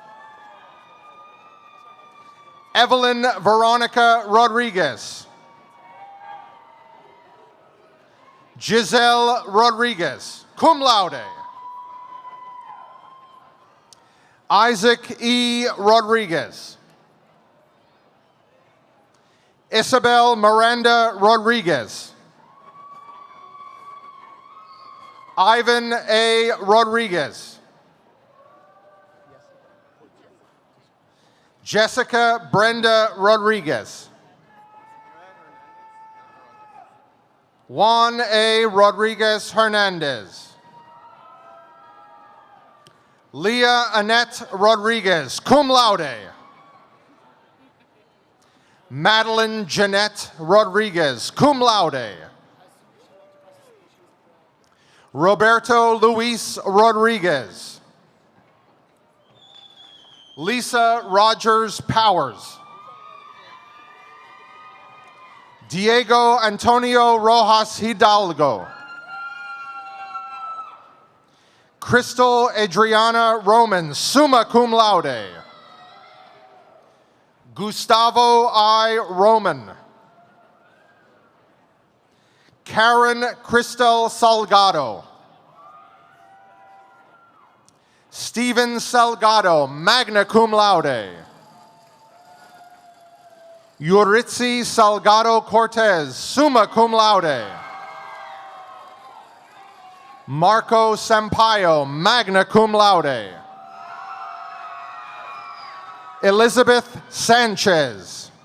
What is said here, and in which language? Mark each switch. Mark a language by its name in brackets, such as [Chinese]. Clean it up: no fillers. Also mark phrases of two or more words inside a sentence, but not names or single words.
[English] Evelyn Veronica Rodriguez. Giselle Rodriguez, cum laude. Isaac E. Rodriguez. Isabel Miranda Rodriguez. Ivan A. Rodriguez. Jessica Brenda Rodriguez. Juan A. Rodriguez Hernandez. Leah Annette Rodriguez, cum laude. Madeline Jeanette Rodriguez, cum laude. Roberto Luis Rodriguez. Lisa Rogers Powers. Diego Antonio Rojas Hidalgo. Crystal Adriana Roman, summa cum laude. Gustavo I. Roman. Karen Cristel Salgado. Stephen Salgado, magna cum laude. Yuritsi Salgado Cortez, summa cum laude. Marco Sampaio, magna cum laude. Elizabeth Sanchez.